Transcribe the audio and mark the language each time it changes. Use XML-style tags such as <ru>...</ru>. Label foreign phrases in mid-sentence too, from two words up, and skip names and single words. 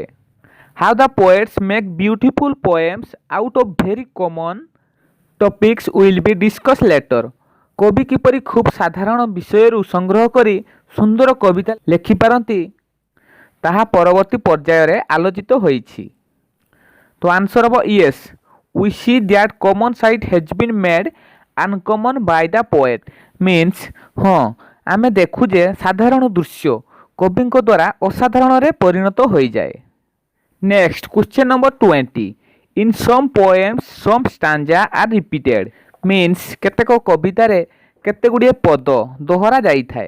<en>How the poets make beautiful poems out of very common topics will be discuss later.</en> <or>କବି କିପରି ଖୁବ୍ ସାଧାରଣ ବିଷୟରୁ ସଂଗ୍ରହ କରି ସୁନ୍ଦର କବିତା ଲେଖିପାରନ୍ତି ତାହା ପରବର୍ତ୍ତୀ ପର୍ଯ୍ୟାୟରେ ଆଲୋଚିତ ହୋଇଛି। ତ ଆନ୍ସର ହେବ</or> <en>ୟେସ୍ we see that common sight has been made uncommon by the poet.</en> <or>Means ହଁ ଆମେ ଦେଖୁ ଯେ ସାଧାରଣ ଦୃଶ୍ୟ କବିଙ୍କ ଦ୍ୱାରା ଅସାଧାରଣରେ ପରିଣତ ହୋଇଯାଏ।</or> <en>next question number 20. In some poems some stanza are repeated.</en> <or>ମିନ୍ସ କେତେକ କବିତାରେ କେତେଗୁଡ଼ିଏ ପଦ ଦୋହରା ଯାଇଥାଏ।</or>